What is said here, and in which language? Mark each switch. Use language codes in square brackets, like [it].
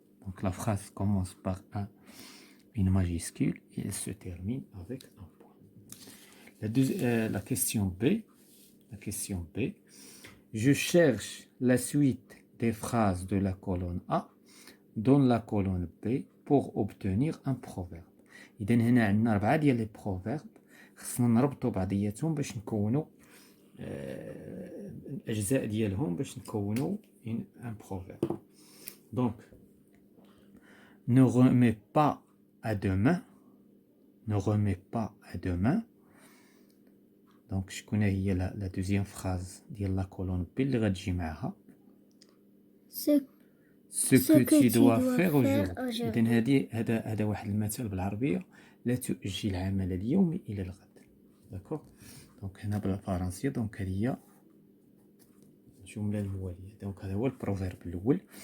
[fr] Donc la phrase commence par une majuscule et elle se termine avec un point. La question B. La question B. Je cherche la suite des phrases de la colonne A dans la colonne B pour obtenir un proverbe. [ar] إذا هنا عندنا 4 ديال لي بروفيرب خصنا نربطوا بعضياتهم باش نكونوا الأجزاء ديالهم باش نكونوا [fr] un proverbe. Donc, ne remets pas à demain ne remets pas à demain. Donc, je connais la deuxième phrase de la colonne B [ar] اللي غتجي معها. [fr] Ce que tu dois faire aujourd'hui. [ar] إذن هذا واحد المثل بالعربية: لا تؤجل العمل اليوم إلى الغد. داكور. دونك هنا بالفرنسية دونك هذه هي الجملة الموالية. دونك هذا هو البروفيرب الأول.